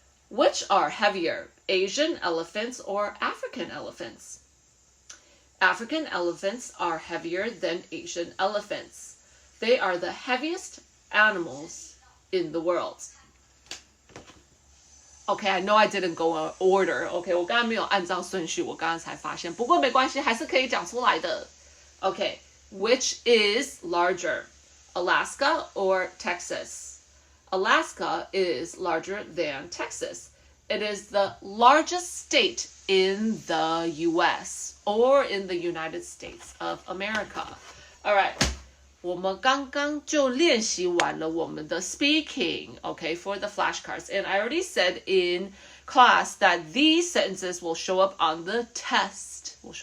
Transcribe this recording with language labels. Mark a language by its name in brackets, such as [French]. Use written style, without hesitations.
[English] Which are heavier, Asian elephants or African elephants? African elephants are heavier than Asian elephants. They are the heaviest animals in the world. Okay, I know I didn't go in order. [Chinese] Okay, 我刚才没有按照顺序，我刚刚才发现。不过没关系，还是可以讲出来的。 [English] Okay, which is larger, Alaska or Texas? Alaska is larger than Texas. It is the largest state in the U.S. or in the United States of America. All right. [Chinese] 我们刚刚就练习完了我们的 [English] speaking, okay, for the flashcards. And I already said in class that these sentences will show up on the test.